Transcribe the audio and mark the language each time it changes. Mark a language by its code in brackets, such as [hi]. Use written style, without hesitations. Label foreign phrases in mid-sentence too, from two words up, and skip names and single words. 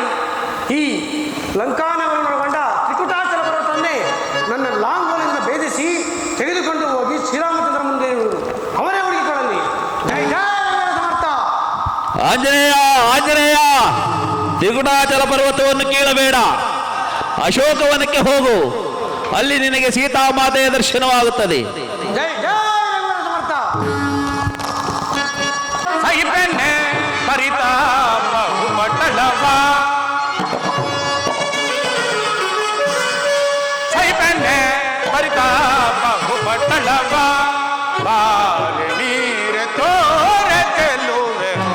[kn] ಈ ಲಂಕಾನಗರನೊಳಗೊಂಡ ತ್ರಿಕುಟಾಚಲ ಪರ್ವತವನ್ನೇ ನನ್ನ ಲಾಂಗೋಲಿಂದ ಭೇದಿಸಿ ತೆಗೆದುಕೊಂಡು ಹೋಗಿ ಶ್ರೀರಾಮಚಂದ್ರ ಮುಂದೆ ಇರುವುದು, ಅವರೇ ಹುಡುಕಿಕೊಳ್ಳಲಿ. ಜೈ ಜೈ ಸಮರ್ಥ. ಆಂಜನೇಯ, ಆಂಜನೇಯ, ತ್ರಿಕುಟಾಚಲ ಪರ್ವತವನ್ನು ಕೀಳಬೇಡ, ಅಶೋಕವನಕ್ಕೆ ಹೋಗು, ಅಲ್ಲಿ ನಿನಗೆ ಸೀತಾಮಾತೆಯ ದರ್ಶನವಾಗುತ್ತದೆ. ಜೈ ಜೈ ಸಮರ್ಥ. ಸೈಬೆನ್ನೆ ಪರಿತಾಪ ಪಟ್ಟಣವ, ಸೈಬೆನ್ನೆ ಪರಿತಾಪ ಪಟ್ಟಣವ, ಬಾಲೆ ನೀರೆ ತೋರೆ ಚೆಲ್ಲುವೆ,